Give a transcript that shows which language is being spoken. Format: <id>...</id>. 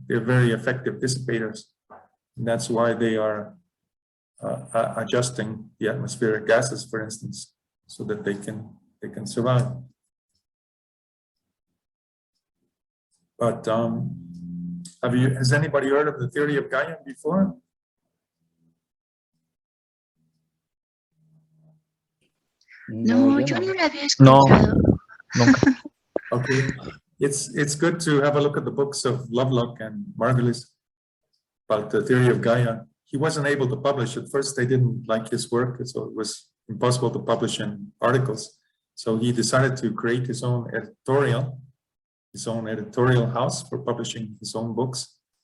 <en>They're very effective dissipators. And that's why they are adjusting the atmospheric gases, for instance, so that they can survive. But has anybody heard of the theory of Gaia before?</en> <es>No, yo no la había escuchado. Nunca.</es> <en>Okay, it's good to have a look at the books of Lovelock and Margulis about the theory of Gaia. He wasn't able to publish. At first, they didn't like his work, so it was impossible to publish in articles. So he decided to create his own editorial house for publishing his own books.</en>